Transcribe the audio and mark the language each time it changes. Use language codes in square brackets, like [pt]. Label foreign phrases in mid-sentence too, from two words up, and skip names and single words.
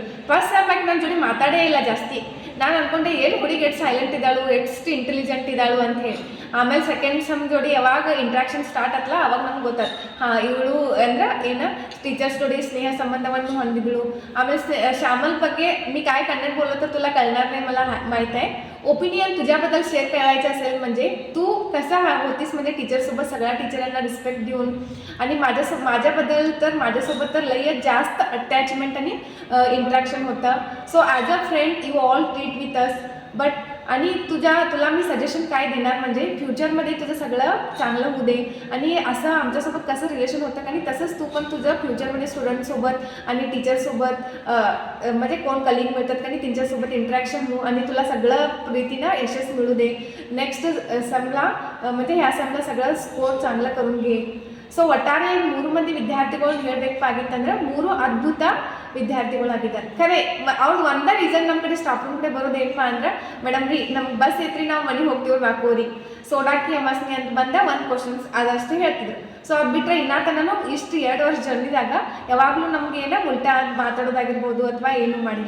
[en] first sem [kn] ಆಗಿ ನನ್ನ ಜೊತೆ ಮಾತಾಡೇ ಇಲ್ಲ ಜಾಸ್ತಿ. ನಾನು ಅಂದ್ಕೊಂಡೆ ಏನು ಹುಡುಗಿ ಎಷ್ಟು ಸೈಲೆಂಟ್ ಇದ್ದಾಳು, ಎಷ್ಟು ಇಂಟೆಲಿಜೆಂಟ್ ಇದ್ದಾಳು ಅಂತ ಹೇಳಿ. ಆಮೇಲೆ [en] second sem [kn] ಜೋಡಿ ಯಾವಾಗ [en] interaction start [kn] ಆತಲ್ಲ ಅವಾಗ ನಮ್ಗೆ ಗೊತ್ತಾಯ್ತು, ಇವಳು ಅಂದ್ರೆ ಏನು ಟೀಚರ್ಸ್ ಜೋಡಿ ಸ್ನೇಹ संबंधವನ್ನು ಹೊಂದಿದಳು. [mr] आमेಲೆ श्यामल ಬಗ್ಗೆ मी काय कन्नड बोललो तर तुला कळणार नाही मला माहीत आहे. ओपिनियन तुझ्याबद्दल शेअर करायचं असेल म्हणजे तू कसा होतीस म्हणजे टीचरसोबत सगळ्या टीचरांना रिस्पेक्ट देऊन आणि माझ्यासोबत तर लयच जास्त अटॅचमेंट आणि इंट्रॅक्शन होतं. [en] So as a friend you all treat with us. [mr] बट आणि तुला मी सजेशन काय देणार म्हणजे फ्युचरमध्ये तुझं सगळं चांगलं होऊ दे आणि असं आमच्यासोबत कसं रिलेशन होतं आणि तसंच तू पण तुझं फ्युचरमध्ये स्टुडंटसोबत आणि टीचरसोबत म्हणजे कोण कलिंग मिळतात आणि त्यांच्यासोबत इंट्रॅक्शन हो आणि तुला सगळं प्रीतीनं यशस्वी मिळू दे. नेक्स्ट सेमला म्हणजे ह्या सेमला सगळं स्कोर चांगलं करून घे. [kn] ಸೊ ಒಟ್ಟಾರೆ 3 ಮಂದಿ ವಿದ್ಯಾರ್ಥಿಗಳು ಹೇಳಬೇಕಾಗಿತ್ತಂದ್ರೆ 3 ಅದ್ಭುತ ವಿದ್ಯಾರ್ಥಿಗಳಾಗಿದ್ದಾರೆ. ಖರೆ ಅವ್ರು ಒಂದೇ ರೀಸನ್ ನಮ್ಮ ಕಡೆ [en] staff room [kn] ಕಡೆ ಬರೋದೇನಪ್ಪ ಅಂದ್ರೆ ಮೇಡಮ್ ರೀ ನಮ್ಗೆ ಬಸ್ ಐತ್ರಿ ನಾವು ಮನೆಗೆ ಹೋಗ್ತೀವಿ ಬ್ಯಾಕೋರಿ ಸೋಡಾಕಿ ಅಮಾಸ್ನಿ ಅಂತ ಬಂದ ಒಂದು ಕ್ವಶನ್ಸ್ ಅದಷ್ಟೇ ಹೇಳ್ತಿದ್ರು. ಸೊ ಅದು ಬಿಟ್ಟರೆ ಇನ್ನೂ ಇಷ್ಟು 2 ವರ್ಷ ಜರ್ನಿದಾಗ ಯಾವಾಗಲೂ ನಮ್ಗೆ ಏನೋ ಉಲ್ಟಾ ಮಾತಾಡೋದಾಗಿರ್ಬೋದು ಅಥವಾ ಏನೂ ಮಾಡಿಲ್ಲ.